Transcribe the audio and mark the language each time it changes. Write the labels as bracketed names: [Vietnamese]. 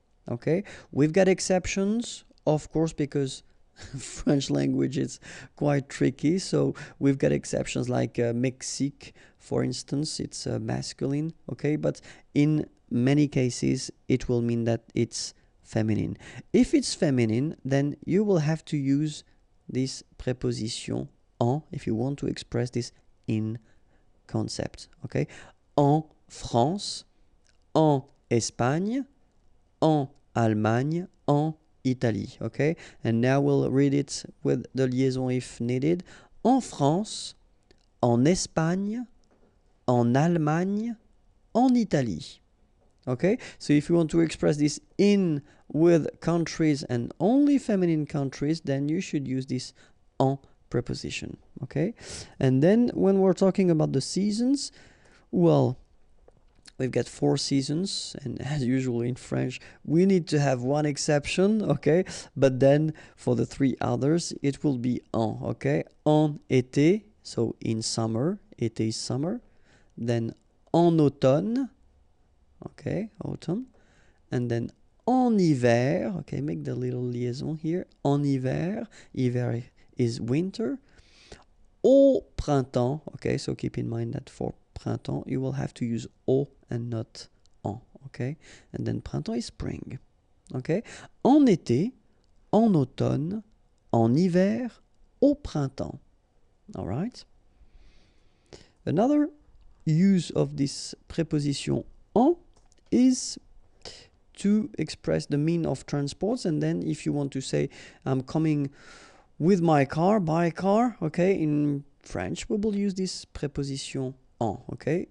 [English] Okay, we've got exceptions, of course, because French language is quite tricky, so we've got exceptions like Mexique, for instance, it's masculine, okay, but in many cases it will mean that it's feminine. If it's feminine, then you will have to use this preposition en if you want to express this in concept. Okay, [French] en France, en Espagne, en Allemagne, en Italie. [English] Okay, and now we'll read it with the liaison if needed. [French] En France, en Espagne, en Allemagne, en Italie. [English] Okay, so if you want to express this in with countries and only feminine countries, then you should use this en preposition. Okay, and then when we're talking about the seasons, well, we've got 4 seasons, and as usual in French, we need to have one exception, okay? But then for the 3 others, it will be en, okay? [French] En été, [English] so in summer, été is summer. Then [French] en automne, [English] okay, autumn. And then [French] en hiver, [English] okay, make the little liaison here. [French] En hiver, [English] hiver is winter. [French] Au printemps, [English] okay, so keep in mind that for printemps, you will have to use au and not en, okay? And then printemps is spring, okay? [French] En été, en automne, en hiver, au printemps, [English] all right? Another use of this preposition en is to express the mean of transports, and then if you want to say, I'm coming with my car, by car, okay, in French, we will use this preposition en, okay?